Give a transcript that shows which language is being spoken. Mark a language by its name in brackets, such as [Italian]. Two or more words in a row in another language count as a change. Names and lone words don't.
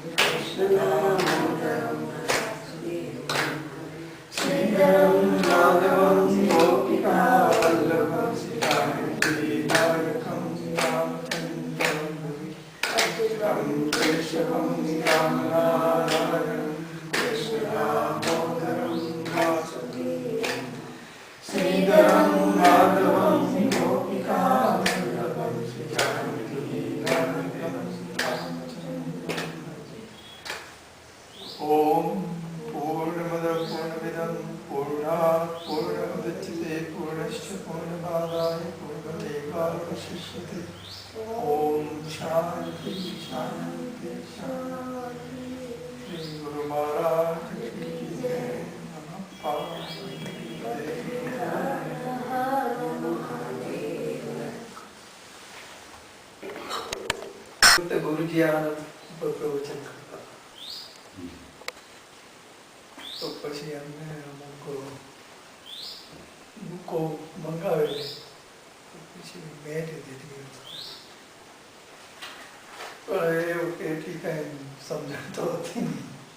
[Sanskrit] श्रीधरम माधवम गोपिका वल्लभम श्रीकांती नायकम रामचंद्रम अच्युतम केशवम राम नारायणम श्रीधरम माधवम गोपिका वल्लभम श्रीकांती नायकम ओम पूर्णमद पूर्णमिदं पूर्णात् पूर्णमुदच्यते पूर्णस्य पूर्णमादाय पूर्णमेवावशिष्यते. ओम शांति शांति शांति. [Hindi] श्री गुरु महाराज की जय. [Gujarati] નમઃ પાર્વતી ગુરુ જી આનંદ પ્રવચન કરતા તો પછી એમને અમુક બુકો મંગાવેલી પછી મેં દીધી. પણ એવું એટલી કઈ સમજણ તો હતી નહીં.